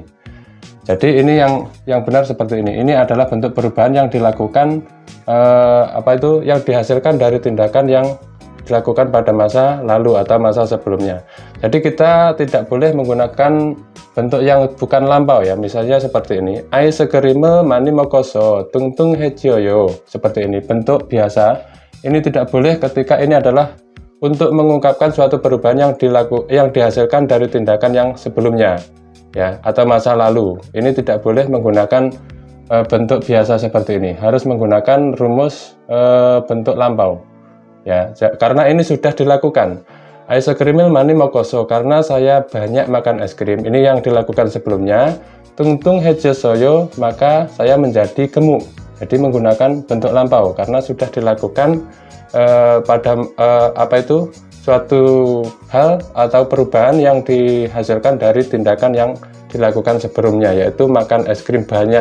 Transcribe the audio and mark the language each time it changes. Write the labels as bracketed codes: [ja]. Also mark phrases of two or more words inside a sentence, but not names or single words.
[id] Jadi ini yang benar seperti ini. Ini adalah bentuk perubahan yang dilakukan yang dihasilkan dari tindakan yang dilakukan pada masa lalu atau masa sebelumnya. Jadi kita tidak boleh menggunakan bentuk yang bukan lampau ya. Misalnya seperti ini. [ko] 아이스크림을 많이 먹어서 뚱뚱해져요. [id] Seperti ini, bentuk biasa. Ini tidak boleh ketika ini adalah untuk mengungkapkan suatu perubahan yang dihasilkan dari tindakan yang sebelumnya ya, atau masa lalu. Ini tidak boleh menggunakan bentuk biasa seperti ini. Harus menggunakan rumus bentuk lampau. Ya, karena ini sudah dilakukan. [ko] 아이스크림을 많이 먹어서 [id] karena saya banyak makan es krim. Ini yang dilakukan sebelumnya. 뚱뚱해졌어요 maka saya menjadi gemuk. Jadi menggunakan bentuk lampau karena sudah dilakukan pada suatu hal atau perubahan yang dihasilkan dari tindakan yang dilakukan sebelumnya, yaitu makan es krim banyak.